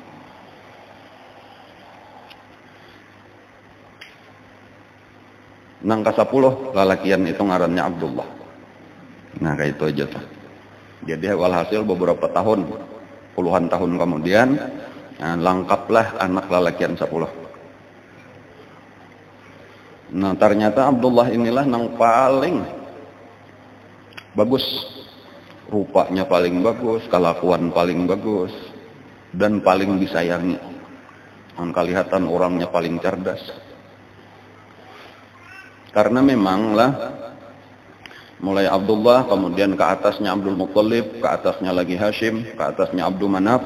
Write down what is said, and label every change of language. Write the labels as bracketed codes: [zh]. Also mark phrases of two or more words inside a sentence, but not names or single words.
[bjn] Nang ke-10 lalakian itu ngarannya Abdullah. Nah kayak itu aja tuh. Jadi walhasil beberapa tahun, puluhan tahun kemudian, nah, lengkaplah anak lalakian 10. Nah ternyata Abdullah inilah yang paling bagus, rupanya paling bagus, kelakuan paling bagus, dan paling disayangi. Kelihatan orangnya paling cerdas. Karena memanglah mulai Abdullah, kemudian ke atasnya Abdul Muttalib, ke atasnya lagi Hashim, ke atasnya Abdul Manaf.